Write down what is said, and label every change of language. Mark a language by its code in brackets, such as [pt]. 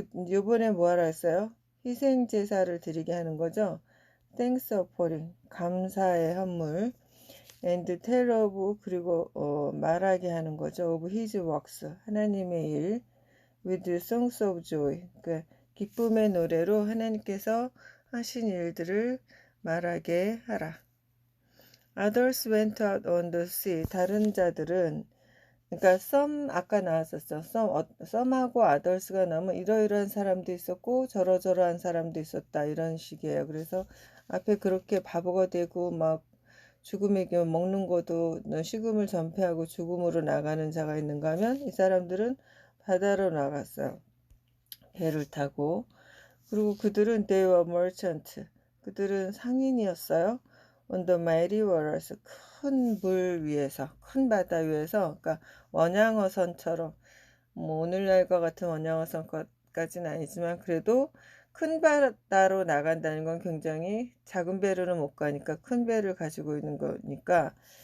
[ko] 요번에 뭐하라 했어요? 희생 제사를 드리게 하는 거죠. [en] Thanks offering, [ko] 감사의 헌물. [en] And tell of, [ko] 그리고 말하게 하는 거죠. [en] Of his works, [ko] 하나님의 일. [en] With songs of joy, [ko] 기쁨의 노래로 하나님께서 하신 일들을 말하게 하라. [en] Others went out on the sea. [ko] 다른 자들은 그러니까 some 아까 나왔었죠. some하고 others가 나오면 이러이러한 사람도 있었고 저러저러한 사람도 있었다 이런 식이에요. 그래서 앞에 그렇게 바보가 되고 막 죽음의 길 먹는 것도 식음을 전폐하고 죽음으로 나가는 자가 있는가 하면 이 사람들은 바다로 나갔어요. 배를 타고. 그리고 그들은 [en] they were merchant. [ko] 그들은 상인이었어요. [en] on the mighty waters. [ko] 큰 물 위에서, 큰 바다 위에서, 그러니까 원양어선처럼, 오늘날과 같은 원양어선까지는 아니지만, 그래도 큰 바다로 나간다는 건 굉장히 작은 배로는 못 가니까 큰 배를 가지고 있는 거니까,